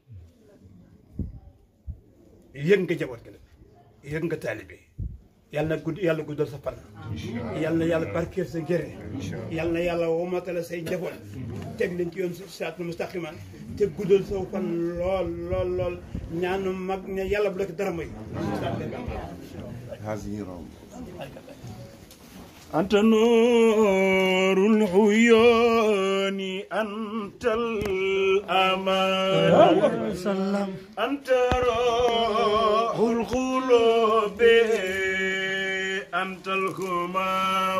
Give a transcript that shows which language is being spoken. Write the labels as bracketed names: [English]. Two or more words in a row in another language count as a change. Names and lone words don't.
[Wolof] yëg nga jaboot gi nag yëg nga taalibe yàlla na yàlla guddal sa fan yàlla na yàlla barkeel sa njëre yàlla na yàlla womatale say njaboot teg leen ci yoon [Arabic] صراطا مستقيما [Wolof] te guddal sa fan lool ñaanu mag ne yàlla bu la ko dara mooy [Arabic] أنت نور العيون أنت الأمان أنت روح القلوب أنت الهمام